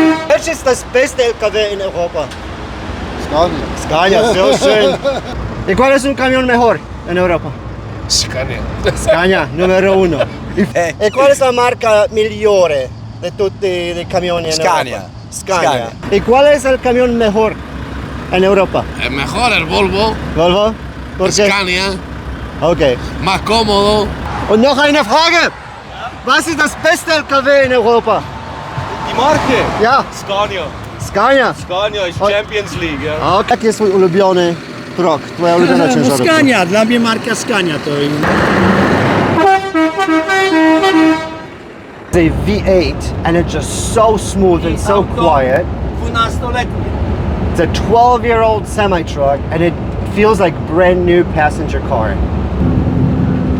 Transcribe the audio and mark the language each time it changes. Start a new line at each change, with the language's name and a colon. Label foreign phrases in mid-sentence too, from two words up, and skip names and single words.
German: Welches ist das beste LKW en Europa? Scania. Scania, sehr schön.
Spanish: ¿Y cuál es un camión mejor en Europa? Scania. Scania, número uno. ¿Y cuál es la marca
Italian: migliore de tutti i camioni
Spanish: en Scania. Europa? Scania. ¿Y cuál es el camión mejor en Europa? El mejor, el Volvo. Volvo? ¿Por qué? Scania. Okay. Más cómodo.
German: Und noch eine Frage. Was ist das beste LKW in Europa? Die Marke? Ja, Scania. Scania.
Polish: Scania jest Oj. Champions League, ja. A jaki jest twój ulubiony truck? Twoja ulubiona ciężarówka? Scania, dla mnie marka Scania to
English: It's a V8 and it's just so smooth and so quiet.
Polish: 12-letnie.
English: It's a 12-year-old semi-truck and it feels like brand new passenger car.